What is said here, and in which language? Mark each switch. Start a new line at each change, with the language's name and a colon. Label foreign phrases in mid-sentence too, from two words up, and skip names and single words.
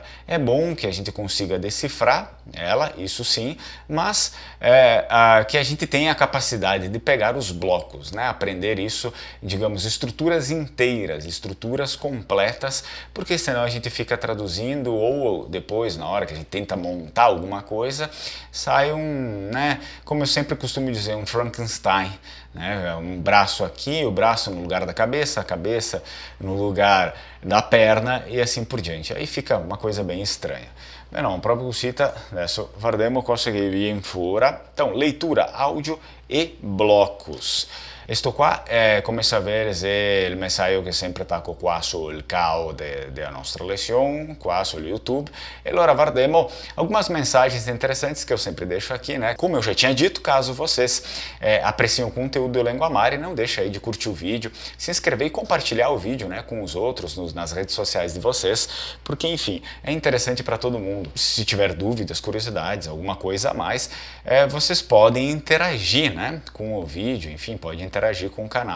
Portuguese: É bom que a gente consiga decifrar ela, isso sim, mas que a gente tenha a capacidade de pegar os blocos, né, aprender isso, digamos, estruturas inteiras, estruturas completas, porque senão a gente fica traduzindo ou depois, na hora que a gente tenta montar alguma coisa, sai né, como eu sempre costumo dizer, um Frankenstein, né, um braço aqui, o braço no lugar da cabeça, a cabeça no lugar da perna e assim por diante. Aí fica uma coisa bem estranha.
Italian: Beh, no, proprio così, adesso vedremo cosa che viene fuori.
Portuguese: Então, leitura, áudio e blocos.
Italian: Questo qua è, come sapere, il messaggio che sempre attacco qua sul canal della nostra lezione, qua sul YouTube. E allora vedremo
Portuguese: algumas mensagens interessantes que eu sempre deixo aqui, né? Como eu já tinha dito, caso vocês apreciem o conteúdo do Lengua Mare, não deixa aí de curtir o vídeo, se inscrever e compartilhar o vídeo, né, com os outros nas redes sociais de vocês, porque, enfim, é interessante para todo mundo. Se tiver dúvidas, curiosidades, alguma coisa a mais, vocês podem interagir, né, com o vídeo, enfim, podem interagir com o canal.